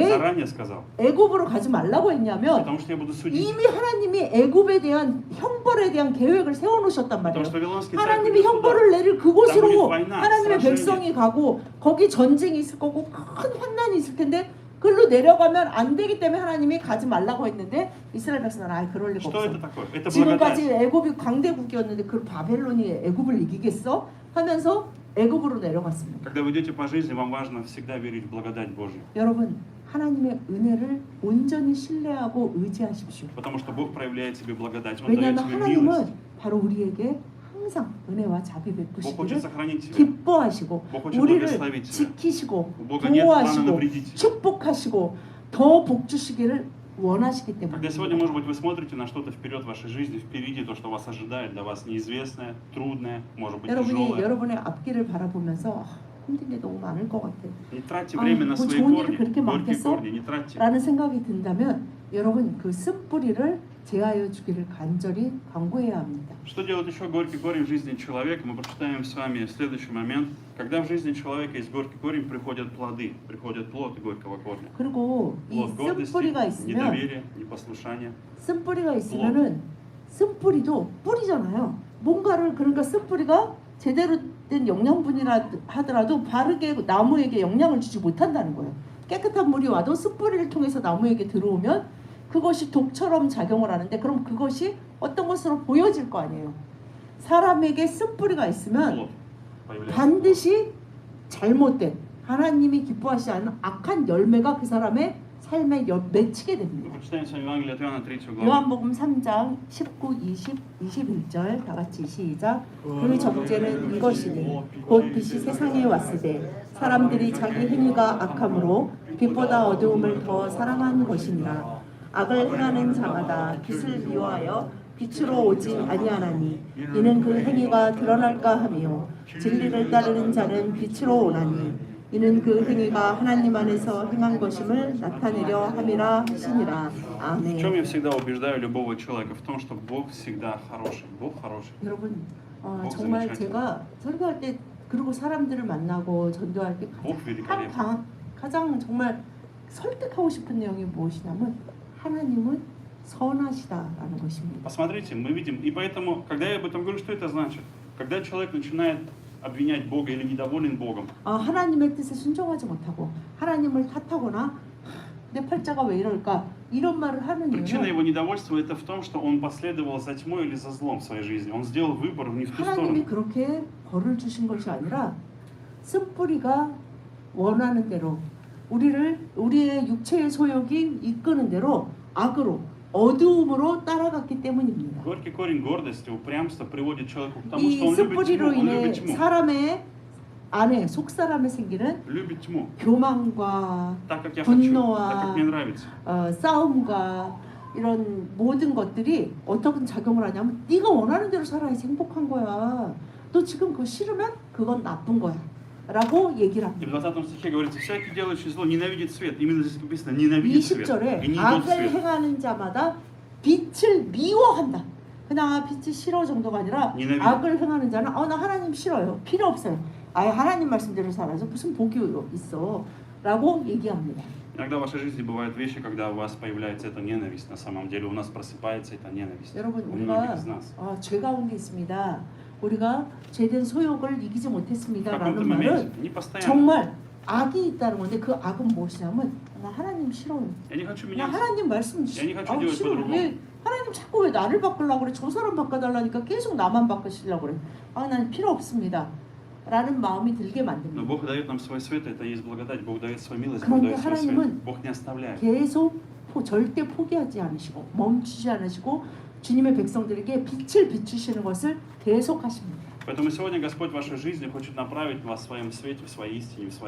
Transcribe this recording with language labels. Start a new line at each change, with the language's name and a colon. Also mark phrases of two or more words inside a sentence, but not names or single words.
Russian: Заранее сказал.
Korean: 애굽으로 가지 말라고 했냐면
Russian: Потому что я буду судить.
Korean: 이미 하나님이 애굽에 대한 형벌에 대한 계획을 세워놓으셨단
Russian: Потому
Korean: 말이에요.
Russian: что Вавилонский царь
Korean: 하나님이
Russian: будет сюда.
Korean: 형벌을 내릴 그곳으로
Russian: Там будет война,
Korean: 하나님의
Russian: сражение.
Korean: 백성이 가고 거기 전쟁이 있을 거고 큰 환난이 있을 텐데 그걸로 내려가면 안 되기 때문에 하나님이 가지 말라고 했는데 이스라엘 백성은 아 그럴 리가
Russian: Что
Korean: 없어.
Russian: это такое? Это
Korean: 지금까지
Russian: благодать.
Korean: 애굽이 강대국이었는데 그 바벨론이 애굽을 이기겠어? 하면서 애굽으로 내려갔습니다.
Russian: Когда вы идете по жизни, вам важно всегда верить в благодать Божью.
Korean: 여러분 하나님의 은혜를 온전히 신뢰하고 의지하십시오.
Russian: Потому что Бог проявляет тебе благодать. Он дает
Korean: 왜냐하면
Russian: тебе
Korean: 하나님은
Russian: милость.
Korean: 바로 우리에게 항상 은혜와 자비
Russian: Бог хочет
Korean: 베푸시기를
Russian: сохранить тебя.
Korean: 기뻐하시고
Russian: Бог хочет
Korean: 우리를
Russian: благословить тебя.
Korean: 지키시고
Russian: У Бога нет плана
Korean: 보호하시고
Russian: навредить тебе.
Korean: 축복하시고 더 복 주시기를 원하시기 때문에
Russian: Когда сегодня, может быть, вы смотрите на что-то вперед в вашей жизни, впереди то, что вас ожидает, для вас неизвестное, трудное, может быть,
Korean: 여러분이
Russian: тяжелое.
Korean: 여러분의 앞길을 바라보면서 힘든 게 너무 많을 것 같아
Russian: Не тратьте
Korean: 아,
Russian: время на
Korean: 뭐
Russian: свои
Korean: 좋은 일이
Russian: корни,
Korean: 그렇게
Russian: горькие
Korean: 많겠어?
Russian: корни, не тратьте.
Korean: 라는 생각이 든다면 여러분 그 쓴뿌리를 제하여 주기를 간절히 간구해야 합니다.
Russian: Что делает еще горький корень в жизни человека? Мы прочитаем с вами следующий момент. Когда в жизни человека есть горький корень, приходят плоды, приходят плоды горького корня.
Korean: 그리고 이
Russian: Плод гордости,
Korean: 쓴뿌리가 있으면
Russian: недоверия, непослушания.
Korean: 쓴뿌리가 있으면은 쓴뿌리도 뿌리잖아요. 뭔가를 그러니까 쓴뿌리가 제대로 된 영양분이라 하더라도 바르게 나무에게 영향을 주지 못한다는 거예요. 깨끗한 물이 와도 쓴뿌리를 통해서 나무에게 들어오면 그것이 독처럼 작용을 하는데 그럼 그것이 어떤 것으로 보여질 거 아니에요. 사람에게 쓴뿌리가 있으면
Russian: Плод появляется.
Korean: 반드시 잘못된 하나님이 기뻐하시지 않는 악한 열매가 그 사람의 삶에 맺히게
Russian: Мы
Korean: 됩니다.
Russian: прочитаем с вами Евангелие от Иоанна 3 главу.
Korean: 요한복음 3장 19, 20, 21절 다 같이 시작. 그 정죄는 이것이니 곧 빛이 세상에 왔을 때 사람들이 자기 행위가 악함으로 빛보다 어두움을 더 사랑한 것이니라. 악을 행하는 자마다 빛을 미워하여 빛으로 오지 아니하나니 이는 그 행위가 드러날까 하며 진리를 따르는 자는 빛으로 오나니 이는 그 행위가 하나님 안에서 행한 것임을 나타내려 함이라 하시니라.
Russian: В чем
Korean: 아멘.
Russian: я всегда убеждаю любого человека? В том, что Бог всегда хороший. Бог хороший.
Korean: 여러분
Russian: замечательный.
Korean: 정말 제가 설교할 때 그리고 사람들을 만나고 전도할 때
Russian: Бог великолепный.
Korean: 가장 정말 설득하고 싶은 내용이 무엇이냐면 하나님은 선하시다라는 것입니다.
Russian: Посмотрите, мы видим, и поэтому, когда я об этом говорю, что это значит? Когда человек начинает обвинять Бога или недоволен Богом,
Korean: 하나님의 뜻에 순종하지 못하고 하나님을 탓하거나 내 팔자가 왜 이럴까 이런 말을 하는
Russian: причина
Korean: 이유는
Russian: его недовольства это в том, что он последовал за тьмой или за злом в своей жизни. Он сделал выбор не в ту
Korean: 하나님이
Russian: сторону.
Korean: 그렇게 벌을 주신 것이 아니라 쓴뿌리가 원하는 대로 우리의 육체의 소욕이 이끄는 대로 악으로 어두움으로 따라갔기 때문입니다.
Russian: Горький корень гордости, упрямства приводит человека к тому,
Korean: 이
Russian: что он любит тьму.
Korean: 쓴뿌리로
Russian: Он
Korean: 인해
Russian: любит tьму.
Korean: 사람의 안에 속 사람에 생기는
Russian: Любит тьму.
Korean: 교만과
Russian: Так, как я хочу,
Korean: 분노와
Russian: так, как мне нравится.
Korean: 싸움과 이런 모든 것들이 어떤 작용을 하냐면 네가 원하는 대로 살아야지 행복한 거야. 너 지금 그거 싫으면 그건 나쁜 거야. 라고 얘기를
Russian: И в
Korean: 합니다.
Russian: 20 стихе говорится, всякий делающий зло ненавидит свет. Именно здесь написано, ненавидит свет.
Korean: 20절에
Russian: И не идет
Korean: 악을
Russian: свет.
Korean: 행하는 자마다 빛을 미워한다. 그냥 빛이 싫어 정도가 아니라 니네비. 악을 행하는 자는 나 하나님 싫어요. 필요 없어요. 아예 하나님 말씀대로 살아서 무슨 복이 있어. 라고 얘기합니다.
Russian: Иногда в вашей жизни бывают вещи, когда у вас появляется эта ненависть. На самом деле у нас просыпается эта ненависть.
Korean: 여러분
Russian: У многих
Korean: 우리가
Russian: из нас.
Korean: 죄 가운데 있습니다. 우리가 죄된 소욕을 이기지
Russian: В
Korean: 못했습니다.
Russian: каком-то
Korean: 라는
Russian: моменте,
Korean: 말은
Russian: не постоянно.
Korean: 정말 악이 있다는 건데 그 악은 무엇이냐면 나 하나님 싫어요.
Russian: Я не хочу
Korean: 나
Russian: меняться.
Korean: 하나님 말씀
Russian: Я не хочу делать
Korean: 싫어.
Russian: по-другому.
Korean: 왜 하나님 자꾸 왜 나를 바꾸려고 그래? 저 사람 바꿔달라니까 계속 나만 바꾸시려고 그래. 난 필요 없습니다. 라는 마음이 들게
Russian: Но
Korean: 만듭니다.
Russian: Бог дает нам свой свет, это и есть благодать. Бог дает свою милость, Бог
Korean: 그런데
Russian: дает свой свет.
Korean: 하나님은
Russian: Бог не оставляет.
Korean: 계속 절대 포기하지 않으시고 멈추지 않으시고 주님의 백성들에게 빛을 비추시는 것을 계속하십니다.
Russian: Поэтому сегодня Господь в вашей жизни хочет направить вас в своем свете, в своей истине, в своей